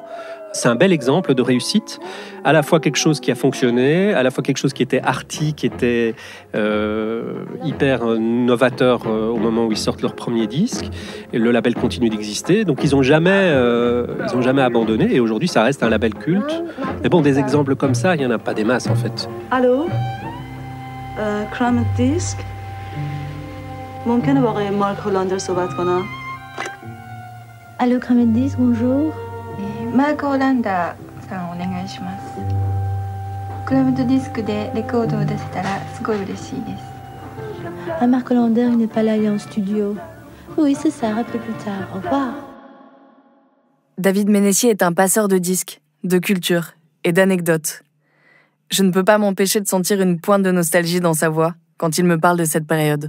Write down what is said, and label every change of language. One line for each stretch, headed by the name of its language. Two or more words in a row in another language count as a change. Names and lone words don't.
French: C'est un bel exemple de réussite, à la fois quelque chose qui a fonctionné, à la fois quelque chose qui était arty, qui était hyper novateur au moment où ils sortent leur premier disque. Et le label continue d'exister, donc ils ont jamais abandonné. Et aujourd'hui, ça reste un label culte. Mais bon, des exemples comme ça, il y en a pas des masses en fait. Allô, Crammed Disc.
Persian: ممکنه با آقای مارک هولندر صحبت کنم؟
French: Allô, Crammed Disc, bonjour.
Japanese: マーク・ホランダーさんお願いします。クラムドディスクでレコードを出せたらすごい嬉しいです。
French: Ah, Mark Hollander, il n'est pas là, il est en studio. Oui, c'est ça, rappelez plus tard. Au revoir. David Ménessier est un passeur de disques, de culture et d'anecdotes. Je ne peux pas m'empêcher de sentir une pointe de nostalgie dans sa voix quand il me parle de cette période.